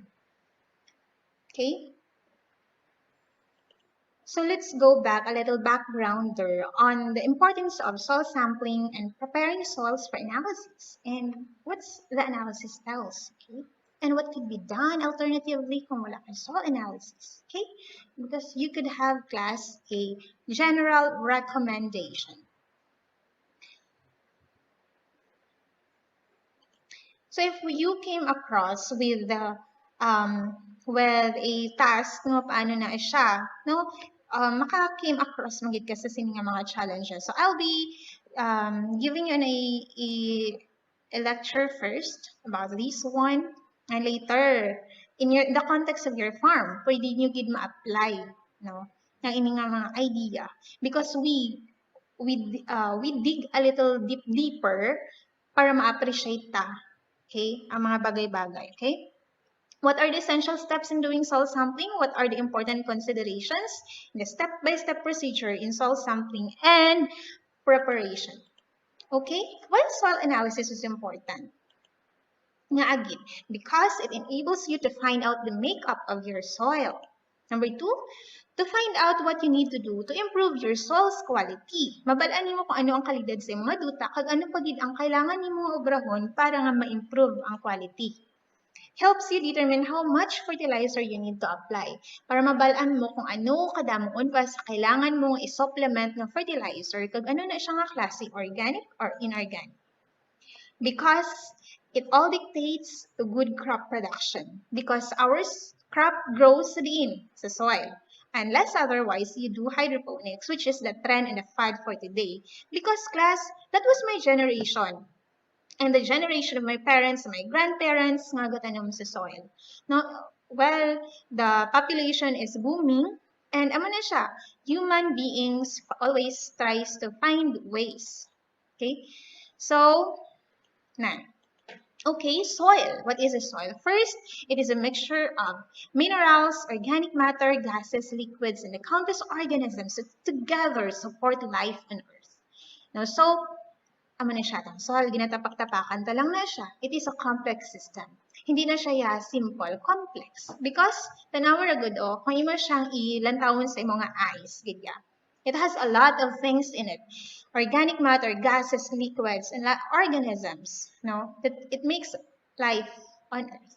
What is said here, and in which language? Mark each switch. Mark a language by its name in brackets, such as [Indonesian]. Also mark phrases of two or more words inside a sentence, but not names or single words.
[English] Okay? So, let's go back, a little backgrounder on the importance of soil sampling and preparing soils for analysis. And what's the analysis tells, okay? And what could be done alternatively [Hiligaynon] kung wala kang [English] soil analysis, okay? Because you could have class a general recommendation. So if you came across with a task [Hiligaynon] no paano na siya, no, maka- [English] came across [Hiligaynon] magid ka sa sini nga mga challenges. [English] So I'll be giving you a lecture first about this one, and later in the context of your farm, [Hiligaynon] pwede nyo gid ma-apply, no, ng inyong mga idea, [English] because we dig a little deeper [Hiligaynon] para ma-appreciate ta. Okay, ang mga bagay-bagay, okay? [English] What are the essential steps in doing soil sampling? What are the important considerations in the step-by-step procedure in soil sampling and preparation? Okay, why soil analysis is important? Nga again, because it enables you to find out the makeup of your soil. Number 2, to find out what you need to do to improve your soil's quality. [Hiligaynon] Mabalaan nimo kung ano ang kalidad sa imong duta, kag ano pagid ang kailangan nimo obrahon para nga ma-improve ang quality. [English] helps you determine how much fertilizer you need to apply [Hiligaynon] para mabalaan mo kung ano kadamuon pa sa kailangan mong i-supplement ng fertilizer kag ano na siya nga klase, [English] organic or inorganic. Because it all dictates to good crop production. Because our crop grows din sa soil. Unless otherwise, you do hydroponics, which is the trend and the fad for today. Because class, that was my generation. And the generation of my parents, my grandparents, [Hiligaynon] nga gatanong sa soil. [English] No, well, the population is booming, and [Hiligaynon] amo na siya, [English] human beings always tries to find ways. Okay? So, okay, soil. What is a soil? First, it is a mixture of minerals, organic matter, gases, liquids, and the countless organisms that together support life on Earth. Now, so, [Hiligaynon] amo na siya tang soil, ginatapak-tapakan ta lang na siya. [English] It is a complex system. [Hiligaynon] Hindi na siya simple, complex. [English] Because, [Hiligaynon] tanawar agad kung imo siyang ilantawon sa imong eyes, gidya. [English] It has a lot of things in it. Organic matter, gases, liquids, and organisms. No? It makes life on Earth.